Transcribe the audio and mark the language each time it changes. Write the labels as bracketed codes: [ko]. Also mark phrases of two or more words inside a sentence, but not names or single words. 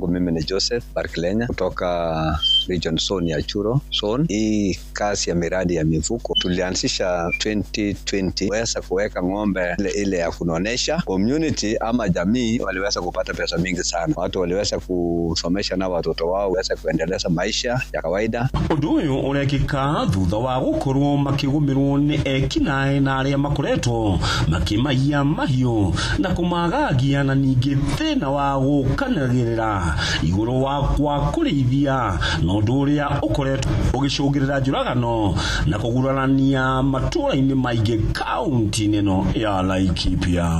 [sw] Mimi ni Joseph Barklenya kutoka Region Zone ya Churo Zone. Hii kazi ya miradi ya mifuko tulianzisha 2020 weza kuweka ng'ombe ile ya kunonesha community ama jamii waliweza kupata pesa mingi sana. Watu waliweza kusomesha na watoto wao weza kuendeleza maisha ya kawaida. [ki] Undu uyu urekika thutha wa gukorwo makigumirwo ni ekinae na aria makoretwo makimaiya mahiu na kumagagia na ningi thina wa gukanagirira iguru wa kwa kurithia na undu uria ukoretwo ugicungirira njuragano na kugurania matura-ini maingi kaunti-ini no ya Laikipia.